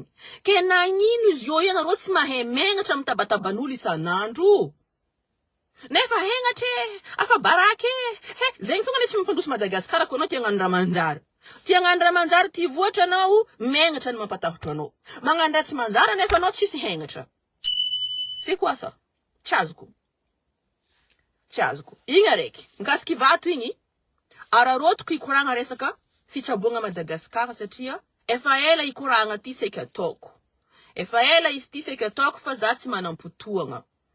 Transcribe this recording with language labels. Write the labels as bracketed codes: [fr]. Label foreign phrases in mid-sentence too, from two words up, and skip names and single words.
[mg] Ke nagnino izy io ianareo tsy mahay menatra mitabataban'olo isan'andro. Nefa hengatry, afa barake, zegny fogna le tsy mampandroso Madagasikara ko anao tia hagnano raha manjary. Tia hagnano raha manjary ty voatra anao, menatra ny mampatahotro anao. Magnano raha tsy manjary nefa anao tsisy hengatra. [fr] C'est quoi ça? [mg] Tsy azoko. Igny araiky. Mikasiky vato igny, ararotoko ikoragna resaka fitsaboagna Madagasikara satria efa ela ikoragna ty seky ataoko. Efa ela izy ty seky ataoko fa za tsy manam-potoagna.